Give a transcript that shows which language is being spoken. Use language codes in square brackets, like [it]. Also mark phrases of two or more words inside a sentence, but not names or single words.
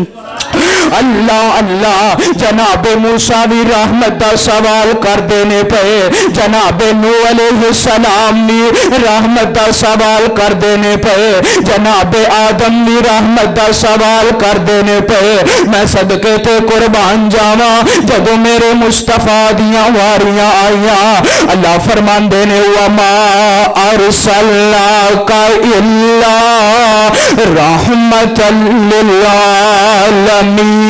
[pa] اللہ اللہ جناب موسیٰ بھی رحمت دا سوال کر دینے پہ جناب نوح [ar] علیہ السلام [pa] بھی رحمت دا سوال کر دینے پہ جناب آدم بھی رحمت دا سوال کر دینے پہ میں صدقے تے قربان جاواں جدو میرے مصطفیٰ دیاں واریاں آئیاں اللہ فرمان دینے [ar] وما ارسلناک الا رحمت للعالمین.